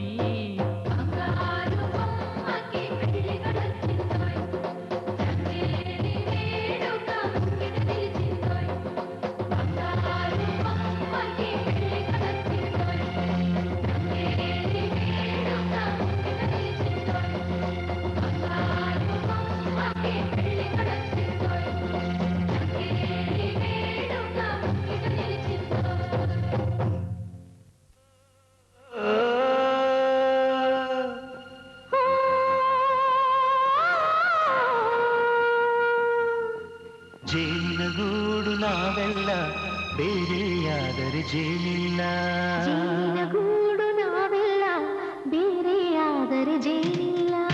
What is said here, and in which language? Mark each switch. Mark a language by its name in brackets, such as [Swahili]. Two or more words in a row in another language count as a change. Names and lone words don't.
[Telugu] బంగారు బొమ్మకి పెళ్లి కళొచ్చిందోయ్ రంగేలి వేడుక ముంగిట నిలిచిందోయ్ బంగారు బొమ్మకి పెళ్లి కళొచ్చిందోయ్ రంగేలి వేడుక ముంగిట నిలిచిందోయ్ బంగారు బొమ్మకి పెళ్లి కళొచ్చిందోయ్ రంగేలి వేడుక ముంగిట నిలిచిందోయ్ [Kannada] ಜೇನಿನ ಗೂಡು ನಾವೆಲ್ಲ ಬೇರೆಯಾದರೆ ಜೇನಿಲ್ಲ ಜೇನಿನ ಗೂಡು ನಾವೆಲ್ಲ ಬೇರೆಯಾದರೆ ಜೇನಿಲ್ಲ